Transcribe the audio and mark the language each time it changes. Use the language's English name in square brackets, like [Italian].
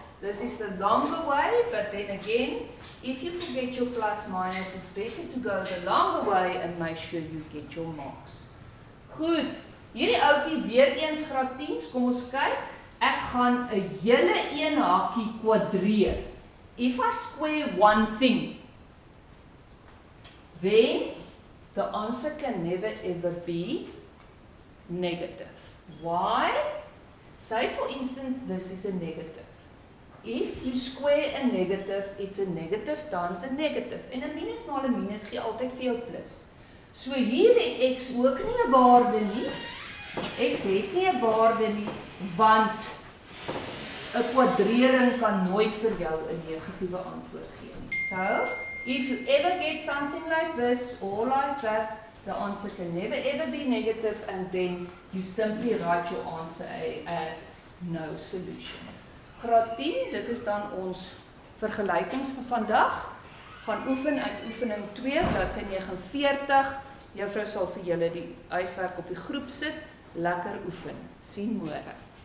[English] This is the longer way, but then again, if you forget your plus minus, it's better to go the longer way and make sure you get your marks. [Afrikaans] Goed, hierdie ouetjie weer eens graad 10, kom ons kyk. Ek gaan 'n hele een hakie kwadreer. [English] If I square one thing, then the answer can never ever be negative. Why? Say for instance, this is a negative. If you square a negative, it's a negative times a negative. [Afrikaans] En 'n minus maal 'n minus gee altyd vir jou plus. So hier het x ook nie 'n waarde nie. X het nie 'n waarde nie, want 'n kwadrering kan nooit vir jou 'n negatiewe antwoord gee nie. [English] So, if you ever get something like this or like that, the answer can never ever be negative, and then you simply write your answer as no solution. [Afrikaans] Graad 10, dit is dan ons vergelykings vir vandag. Gaan oefen uit oefening 2, bladsy 49. Juffrou sal vir julle die huiswerk op die groep sit. Lekker oefen. Sien môre.